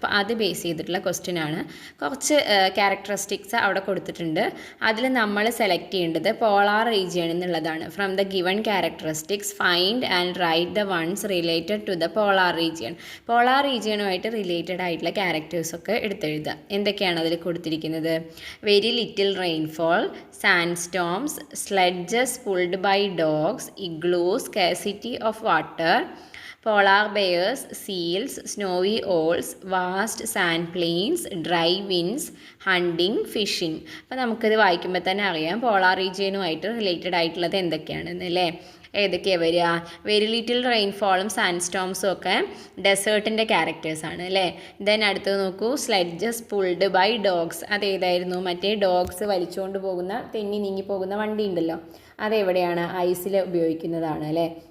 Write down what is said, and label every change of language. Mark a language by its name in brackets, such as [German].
[Malayalam] അപ്പോൾ അത് ബേസ് ചെയ്തിട്ടുള്ള ക്വസ്റ്റ്യൻ ആണ്. കുറച്ച് ക്യാരക്ടറിസ്റ്റിക്സ് അവിടെ കൊടുത്തിട്ടുണ്ട്. അതിൽ നമ്മൾ സെലക്ട് ചെയ്യേണ്ടത് പോളാർ റീജിയൻ എന്നുള്ളതാണ്. [English] From the given characteristics find and write the ones related to the polar region. [Malayalam] Polar റീജിയനുമായിട്ട് related ആയിട്ടുള്ള ക്യാരക്ടേഴ്സൊക്കെ എടുത്തെഴുതുക. എന്തൊക്കെയാണ് അതിൽ കൊടുത്തിരിക്കുന്നത്? [English] Very little rainfall, sand storms, sledges pulled by dogs, igloos, scarcity of water, polar bears, seals, snowy owls, vast sand plains, dry winds, hunting, fishing. [Malayalam] അപ്പോൾ നമുക്കിത് വായിക്കുമ്പോൾ തന്നെ അറിയാം polar റീജിയനുമായിട്ട് related ആയിട്ടുള്ളത് എന്തൊക്കെയാണെന്ന് അല്ലേ? ഏതൊക്കെയാണ് വരിക? വെരി ലിറ്റിൽ റെയിൻഫോളും സാൻഡ് സ്റ്റോംസും ഒക്കെ ഡെസേർട്ടിൻ്റെ ക്യാരക്ടേഴ്സാണ് അല്ലേ? ദെൻ അടുത്തത് നോക്കൂ, സ്ലെഡ്ജസ് പുൾഡ് ബൈ ഡോഗ്സ്. അതേതായിരുന്നു? മറ്റേ ഡോഗ്സ് വലിച്ചുകൊണ്ട് പോകുന്ന, തെന്നി നീങ്ങി പോകുന്ന വണ്ടി ഉണ്ടല്ലോ, അതെവിടെയാണ്? ഐസിൽ ഉപയോഗിക്കുന്നതാണ് അല്ലേ?